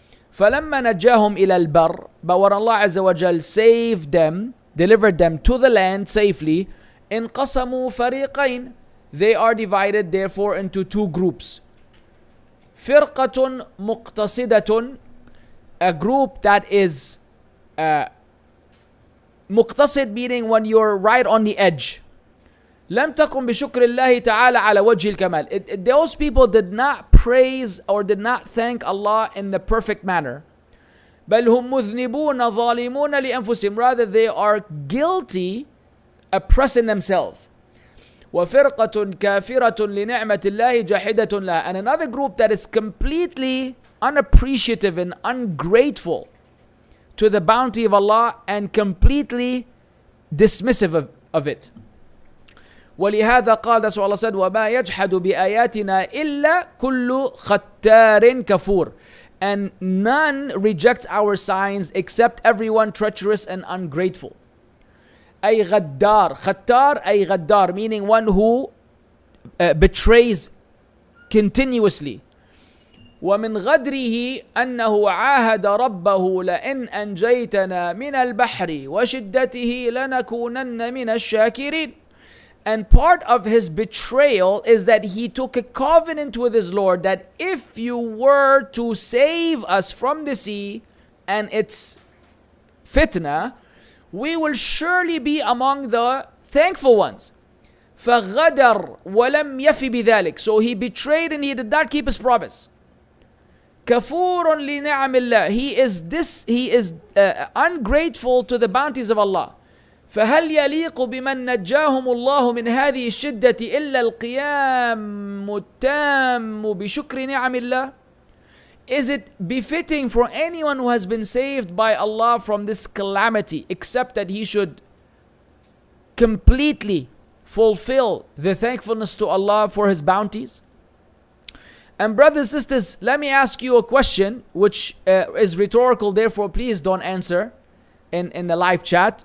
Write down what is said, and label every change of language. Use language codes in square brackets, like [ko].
[ar] فَلَمَّا نَجَّاهُمْ إِلَى الْبَرِّ, [en] but when Allah Azza wa Jal saved them, delivered them to the land safely, [ar] انقسموا فريقين, [en] they are divided therefore into two groups. [ar] فرقة مقتصدة, [en] a group that is مقتصد, meaning when you're right on the edge. [ar] لم تقم بشكر الله تعالى على وجه الكمال. [en] Those people did not praise or did not thank Allah in the perfect manner. [ar] بل هم مذنبون ظالمون لأنفسهم, [en] rather they are guilty, oppressing themselves. [ar] وفرقة كافرة لنعمة الله جاحدة لها. [en] And another group that is completely unappreciative and ungrateful to the bounty of Allah and completely dismissive of it. [ar] ولهذا قال, [en] that's what Allah said, [ar] وما يجحد بآياتنا إلا كل ختار كفور. [en] And none rejects our signs except everyone treacherous and ungrateful. [ar] أي غدار, ختار أي غدار, [en] meaning one who betrays continuously. [ar] ومن غدره أنه عاهد ربه لئن أنجيتنا من البحر وشدته لنكونن من الشاكرين. [en] And part of his betrayal is that he took a covenant with his Lord that if you were to save us from the sea and its fitna, we will surely be among the thankful ones. [ar] فغدر ولم يف بذلك. [en] So he betrayed and he did not keep his promise. [ar] كفور لنعم الله. [en] He is ungrateful to the bounties of Allah. [ar] فهل يليق بمن نجاهم الله من هذه الشدة إلا القيام التام بشكر نعم الله? [en] Is it befitting for anyone who has been saved by Allah from this calamity except that he should completely fulfill the thankfulness to Allah for his bounties? And brothers and sisters, let me ask you a question which is rhetorical, therefore please don't answer in the live chat.